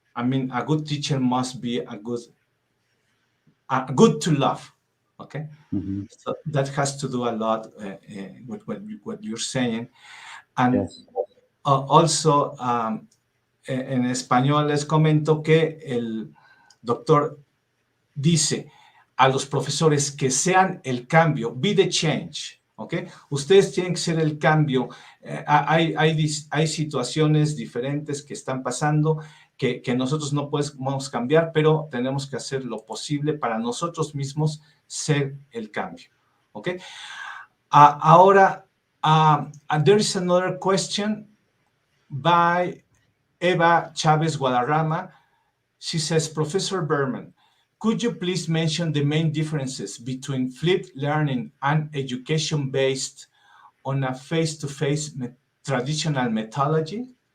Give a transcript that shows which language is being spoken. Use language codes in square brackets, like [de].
[en] I mean, a good teacher must be good to love. Okay, so that has to do a lot with what you're saying, and yes. [es] Also en español les comento que el doctor dice a los profesores que sean el cambio, [en] be the change, [es] ¿ok? Ustedes tienen que ser el cambio. Hay situaciones diferentes que están pasando que nosotros no podemos cambiar, pero tenemos que hacer lo posible para nosotros mismos ser el cambio, ¿ok? [en] Ahora, there is another question by Eva Chavez Guadarrama. She says, Professor Bergmann, could you please mention the main differences between flipped learning and education based on a face-to-face traditional methodology?